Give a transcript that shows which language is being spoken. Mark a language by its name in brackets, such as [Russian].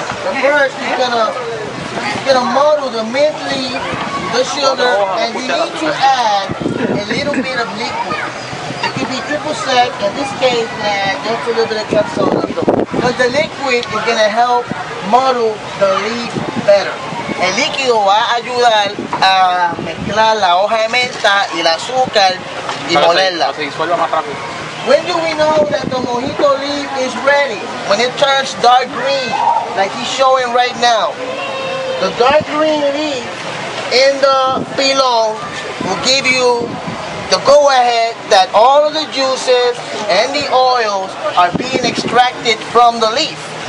[English] But first, he's going to muddle the mint leaf, the sugar, and we need to add a little bit of liquid. It could be triple sec. In this case, add just a little bit of club soda. Because the liquid is going to help muddle the leaf better. [Spanish] El líquido va a ayudar a mezclar la hoja de menta y el azúcar y molerla. [English] When do we know that the mojito leaf is ready? When it turns dark green, like he's showing right now. The dark green leaf in the pilon will give you the go-ahead that all of the juices and the oils are being extracted from the leaf.